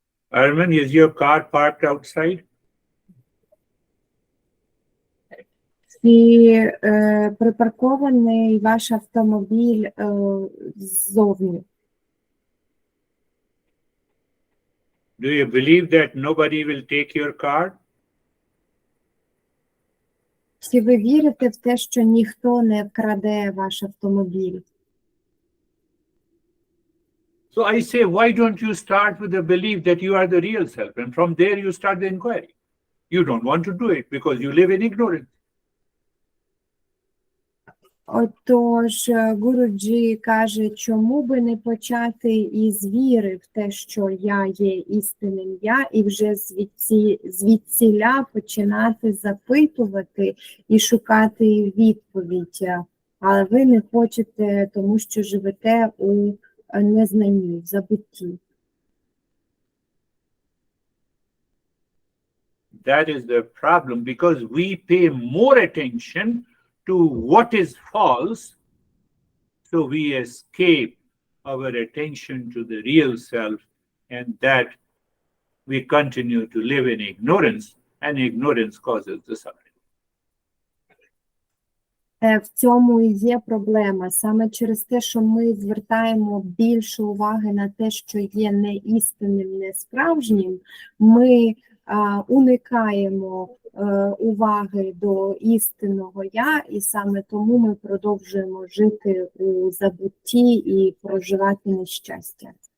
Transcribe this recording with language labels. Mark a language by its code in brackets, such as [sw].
[en] Arman, is your car parked outside? [uk] Чи припаркований ваш автомобіль ззовні? [en] Do you believe that nobody will take your car? [uk] Чи ви вірите в те, що ніхто не вкраде ваш автомобіль? [en] So I say, why don't you start with the belief that you are the real self? And from there you start the inquiry. You don't want to do it because you live in ignorance. [uk] Отож, Гуруджі каже, чому би не почати із віри в те, що я є істинним я, і вже звідсіля починати запитувати і шукати відповідь. Але ви не хочете, тому що живете у незнанні, в забутті. [en] That is the problem, because we pay more attention to what is false, so we escape our attention to the real self, and that we continue to live in ignorance, and ignorance causes the suffering. [uk] В цьому і є проблема. Саме через те, що ми звертаємо більше уваги на те, що є не істинним, не справжнім, ми уникаємо уваги до істинного я, і саме тому ми продовжуємо жити у забутті і проживати нещастя.